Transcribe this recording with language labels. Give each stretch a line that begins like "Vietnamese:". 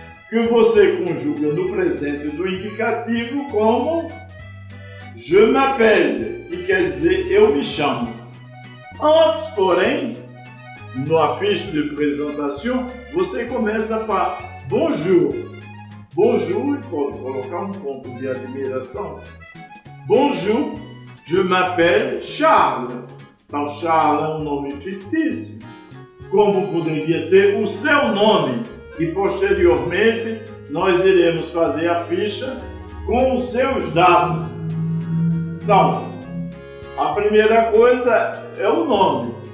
Portuguese: Que você conjuga no presente do indicativo como
French: je m'appelle,
Portuguese: que quer dizer eu me chamo. Antes, porém, na fiche de apresentação, você começa para bonjour. Bonjour, e pode colocar um ponto de admiração.
French: Bonjour, je m'appelle Charles.
Portuguese: Então, Charles é um nome fictício. Como poderia ser o seu nome? E posteriormente nós iremos fazer a ficha com os seus dados. Então, a primeira coisa é o nome.